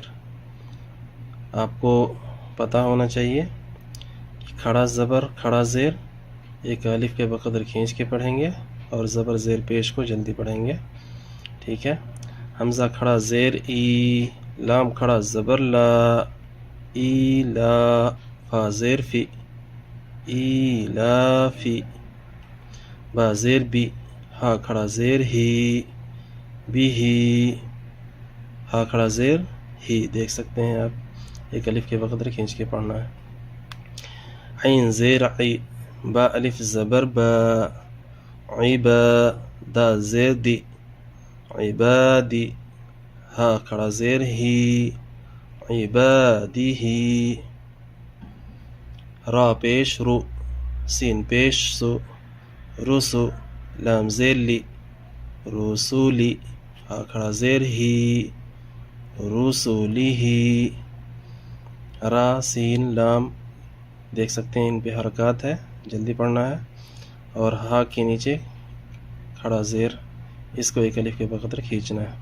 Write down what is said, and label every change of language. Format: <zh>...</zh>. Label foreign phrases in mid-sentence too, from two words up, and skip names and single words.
<ur>آپ کو پتہ ہونا چاہیے کہ کھڑا زبر کھڑا زیر ایک الف کے بقدر کھینچ کے پڑھیں گے اور زبر زیر پیش کو جلدی پڑھیں گے، ٹھیک ہے۔ حمزہ کھڑا زیر ای، لام کھڑا زبر لا، ای لا، فا زیر فی، ای لا فی، با زیر بی، ہا کھڑا زیر ہی، بی ہی، ہا کھڑا زیر ہی۔ دیکھ سکتے ہیں آپ، ایک الف کے بقدر کھینچ کے پڑھنا ہے۔ عین زیر عی، با الف زبر با، عبا، دا زیر دی، عبادی، ہا کھڑا زیر ہی، عبادی ہی، را پیش رو، سین پیش سو، رسو، لام زیر لی، رسولی، ہا کھڑا زیر ہی، رسولی ہی، را سین لام، دیکھ سکتے ہیں ان پہ حرکات ہے، جلدی پڑھنا ہے۔ اور ہا کے نیچے کھڑا زیر، اس کو ایک الف کے بقدر کھینچنا ہے۔</ur>